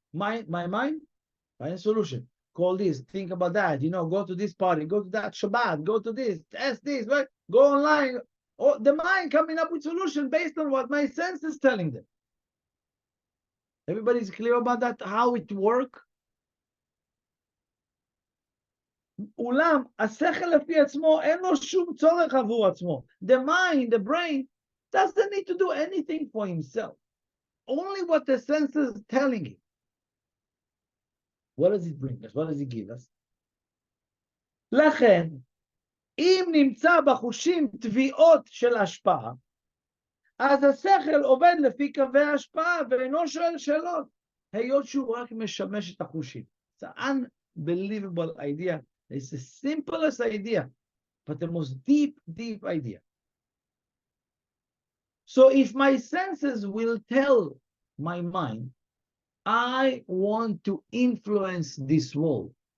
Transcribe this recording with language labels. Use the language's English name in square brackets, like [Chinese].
[English] My mind, find a solution. Call this, think about that, go to this party, go to that Shabbat, go to this, ask this, right? Go online. Or the mind coming up with solution based on what my senses telling them. Everybody's clear about that, how it works? [Hebrew] אולם, השכל לפי עצמו, אין לו שום צורך עבור עצמו. [English] The mind, the brain, doesn't need to do anything for himself. Only what the senses telling it. What does it bring us? What does it give us? [Hebrew] לכן, אם נמצא בחושים תביעות של השפעה, אז השכל עובד לפי קווי ההשפעה ואינו שואל שאלות, היות שהוא רק משמש את החושים. [English] It's an unbelievable idea. It's the simplest idea, but the most deep, deep idea. So if my senses will tell my mind, I want to influence this world.